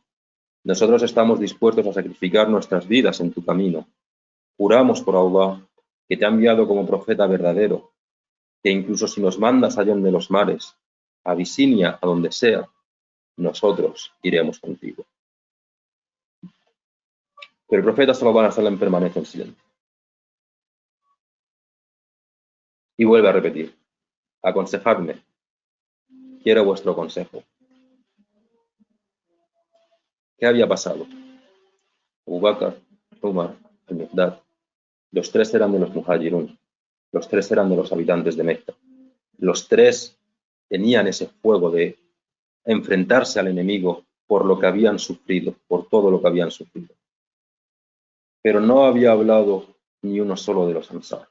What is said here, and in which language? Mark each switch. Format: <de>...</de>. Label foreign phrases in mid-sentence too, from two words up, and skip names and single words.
<es>Nosotros estamos dispuestos a sacrificar nuestras vidas en tu camino. Juramos por Allah que te ha enviado como profeta verdadero, que incluso si nos mandas allá de los mares, a Abisinia, a donde sea, nosotros iremos contigo. Pero el profeta</es> <ar>صلى الله عليه وسلم</ar> <es>permanece en silencio. Y vuelve a repetir: aconsejadme, quiero vuestro consejo. ¿Qué había pasado? Abu Bakr, Umar, al-Miqdad, los tres eran de los Muhajirun, los tres eran de los habitantes de Mecca. Los tres tenían ese fuego de enfrentarse al enemigo por lo que habían sufrido, por todo lo que habían sufrido. Pero no había hablado ni uno solo de los Ansar.</es>